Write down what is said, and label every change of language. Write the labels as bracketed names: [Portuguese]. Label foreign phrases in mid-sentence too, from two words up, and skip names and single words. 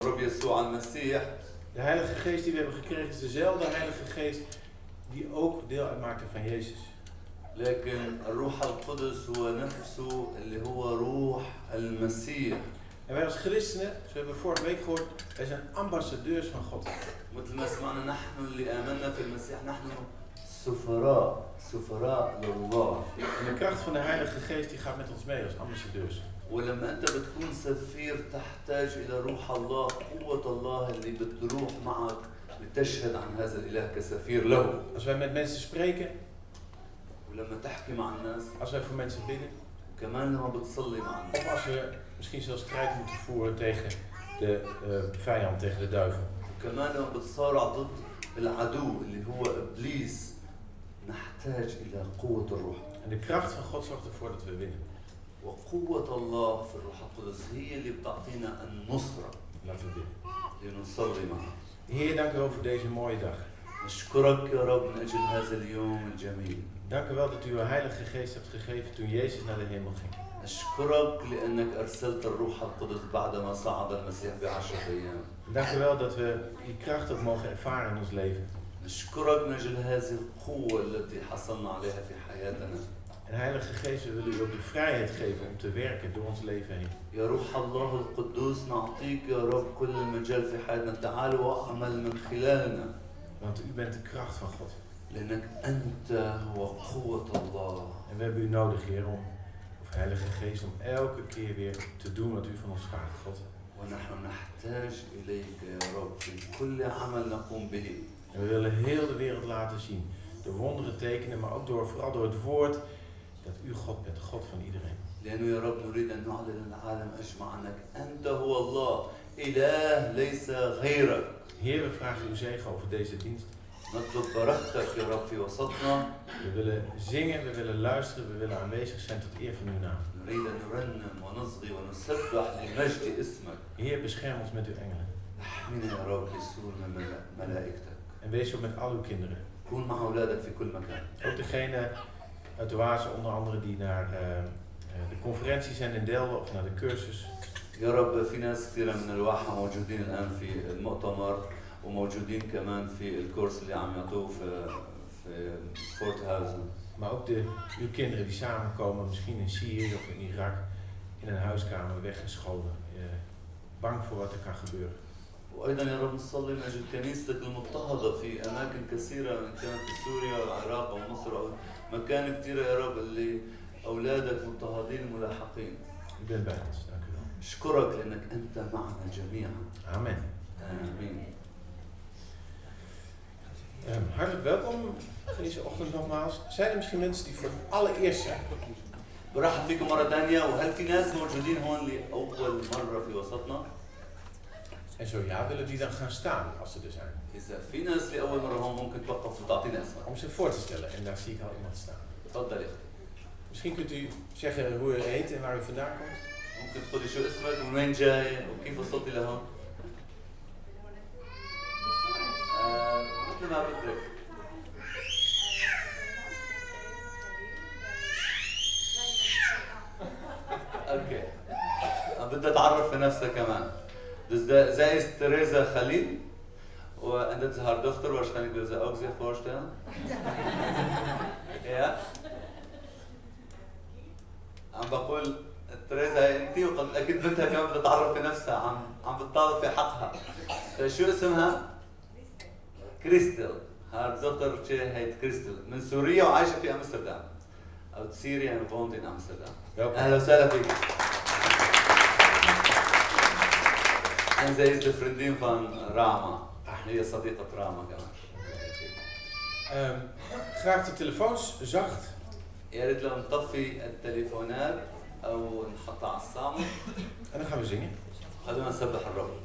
[Arabic] رب يسوع المسيح. [Dutch] De Heilige Geest die we hebben gekregen is dezelfde Heilige Geest die ook deel uitmaakte van Jezus. [Arabic] لكن الروح القدس هو نفسه اللي هو روح المسيح. [Dutch] En wij als christenen, zoals we hebben vorige week gehoord, wij zijn ambassadeurs van God. [Arabic] مثل ما سمعنا نحن اللي آمنا في المسيح نحن سفراء لله. [Dutch] En de kracht van de Heilige Geest die gaat met ons mee als ambassadeurs. [Arabic] ولما أنت بتكون سفير تحتاج إلى روح الله، قوة الله اللي بتروح معك بتشهد عن هذا الإله كسفير له. [Dutch] Als wij met mensen spreken, [Arabic] ولما تحكي مع الناس، [Dutch] als wij voor mensen bidden, [Arabic] كمان لما بتصلي مع الناس. [Dutch] of als we misschien zelfs strijd moeten voeren tegen de vijand, tegen de duivel. [Arabic] وكمان لما بتصارع ضد العدو اللي هو إبليس، نحتاج إلى قوة الروح. [Dutch] En de kracht van God zorgt ervoor dat we winnen. [Arabic] وقوة الله في الروح القدس هي اللي بتعطينا النصرة. [Dutch] Laten we bidden. [Arabic] لنصلي معه. [Dutch] Heer, dank u wel voor deze mooie dag. [Arabic] نشكرك يا رب من أجل هذا اليوم الجميل. [Dutch] Dank u wel dat u uw Heilige Geest hebt gegeven toen Jezus naar de hemel ging. [Arabic] نشكرك لأنك أرسلت الروح القدس بعدما صعد المسيح ب10 أيام. [Dutch] Dank u wel dat we die kracht ook mogen ervaren in ons leven. [Arabic] نشكرك من أجل هذه القوة التي حصلنا عليها في حياتنا. [Dutch] En Heilige Geest, we willen u ook de vrijheid geven om te werken door ons leven heen. [Arabic] يا روح الله القدوس نعطيك يا رب كل المجال في حياتنا، تعال واعمل من خلالنا. [Dutch] Want u bent de kracht van God. [Arabic] لأنك أنت هو قوة الله. [Dutch] En we hebben u nodig, Heer, of Heilige Geest, om elke keer weer te doen wat u van ons vraagt, God. [Arabic] ونحن نحتاج إليك يا رب في كل عمل نقوم به. [Dutch] En we willen heel de wereld laten zien, door wonderen, tekenen, maar ook vooral door het woord, dat u God bent, God van iedereen. [Arabic] لأنه يا رب نريد أن نعلن للعالم أجمع أنك أنت هو الله، إله ليس غيرك. [Dutch] Heer, we vragen uw zegen over deze dienst. [Arabic] نطلب بركتك يا رب في وسطنا. [Dutch] We willen zingen, we willen luisteren, we willen aanwezig zijn tot eer van uw naam. [Arabic] نريد أن نرنم ونصغي ونسبح لمجد اسمك. [Dutch] Heer, bescherm ons met uw engelen. [Arabic] احمنا يا رب لسور من ملائكتك. [Dutch] En wees ook met al uw kinderen. [Arabic] كون مع أولادك في كل مكان. [Dutch] Ook degene uit de Oase, onder andere die naar de conferentie zijn in Delden of naar de cursus. [Arabic] يا رب في ناس كثيرة من الواحة موجودين الآن في المؤتمر وموجودين كمان في الكورس اللي عم يعطوه في فورت هاوزن. [Dutch] Maar ook uw kinderen die samenkomen, misschien in Syrië of in Irak, in een huiskamer weggescholen. Bang voor wat er kan gebeuren. [Arabic] وأيضا يا رب نصلي من أجل كنيستك المضطهدة في أماكن كثيرة، إن كانت في سوريا والعراق أو مصر أو مكان كثيرة يا رب اللي أولادك مضطهدين ملاحقين. [Dutch] U bent bij ons, dank u wel. [Arabic] أشكرك لأنك أنت معنا جميعا. [Dutch] Amen. [Arabic] آمين. [Dutch] Hartelijk welkom deze ochtend nogmaals. Zijn er misschien mensen die voor het allereerst zijn? [Arabic] برحب فيكم مرة ثانية، وهل في ناس موجودين هون لأول مرة في وسطنا؟ [Dutch] En zo ja, willen die dan gaan staan als ze er zijn? [Arabic] إذا في ناس لأول مرة هون ممكن توقف وتعطينا اسمك. [Dutch] Om zich voor te stellen en daar zie ik al iemand staan. [Arabic] تفضل يا أخي. [Dutch] Misschien kunt u zeggen hoe u heet en waar u vandaan komt. [Arabic] ممكن تقولي شو اسمك ومن وين جاي وكيف وصلتي لهون؟ مثل ما بدك. اوكي. بدها تعرف بنفسها كمان. [Dutch] Dus zij is Theresa Khalil en dat is haar dochter, waarschijnlijk wil ze ook zich voorstellen. Ja. [Arabic] عم بقول تريزا انت وقد اكيد بنتها كمان بدها تعرف بنفسها، عم بتطالب في حقها. شو اسمها؟ كريستال. [Dutch] haar dochtertje heet Christel. [Arabic] من سوريا وعايشة في أمستردام. [Dutch] Uit Syrië en woont in Amsterdam. [Arabic] أهلا وسهلا فيك. [Dutch] En zij is de vriendin van Rama. [Arabic] هي صديقة راما كمان. [Dutch] Graag de telefoons zacht. [Arabic] يا ريت لو نطفي التليفونات أو نحطها على الصامت. [Dutch] En dan gaan we zingen. [Arabic] خلونا نسبح الرب.